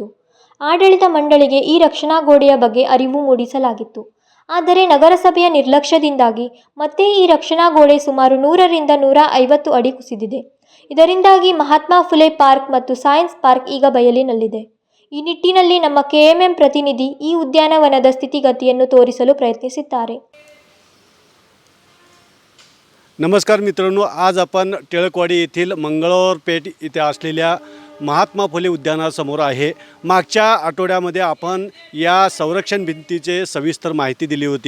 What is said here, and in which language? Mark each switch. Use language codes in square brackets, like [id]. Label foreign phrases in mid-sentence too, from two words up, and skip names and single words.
[kn] ಆಡಳಿತ ಮಂಡಳಿಗೆ ಈ ರಕ್ಷಣಾ ಗೋಡೆಯ ಬಗ್ಗೆ ಅರಿವು ಮೂಡಿಸಲಾಗಿತ್ತು. ಆದರೆ ನಗರಸಭೆಯ ನಿರ್ಲಕ್ಷ್ಯದಿಂದಾಗಿ ಮತ್ತೆ ಈ ರಕ್ಷಣಾ ಗೋಡೆ ಸುಮಾರು 100 ರಿಂದ 150 ಅಡಿ ಕುಸಿದಿದೆ. ಇದರಿಂದಾಗಿ ಮಹಾತ್ಮ ಫುಲೆ ಪಾರ್ಕ್ ಮತ್ತು ಸೈನ್ಸ್ ಪಾರ್ಕ್ ಈಗ ಬಯಲಿನಲ್ಲಿದೆ. ಈ ನಿಟ್ಟಿನಲ್ಲಿ ನಮ್ಮ ಕೆಎಂಎಂ ಪ್ರತಿನಿಧಿ ಈ ಉದ್ಯಾನವನದ ಸ್ಥಿತಿಗತಿಯನ್ನು तोरिसಲು प्रयत्निಸಿದ್ದಾರೆ. [mr] नमस्कार मित्रांनो, आज आपण टिळकवाडी येथील मंगळवार पेठ इथे असलेल्या महात्मा फुले उद्यानासमोर आहे. मागच्या आठवड्यामध्ये आपण या संरक्षण भिंतीचे सविस्तर माहिती दिली होती.